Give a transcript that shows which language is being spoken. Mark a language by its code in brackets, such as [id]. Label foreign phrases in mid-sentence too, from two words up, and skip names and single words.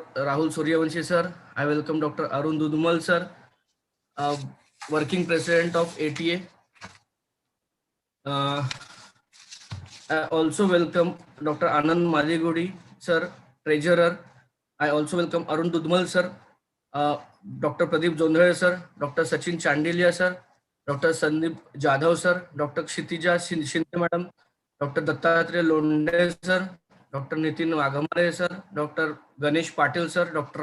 [en] Rahul Suryavanshi, sir. I welcome Dr. Arun Dudumal, sir, Working President of ATA. I also welcome Dr. Anand Maligudi, sir, Treasurer. I also welcome Arun Dudmal, sir, Dr. Pradeep Jondhare, sir, Dr. Sachin Chandilia, sir, Dr. Sandeep Jadhav, sir, Dr. Kshitija Shinde, madam, Dr. Dattatreya Londe, sir, Dr. Nitin Wagamare, sir, Dr. Ganesh Patil, sir, Dr.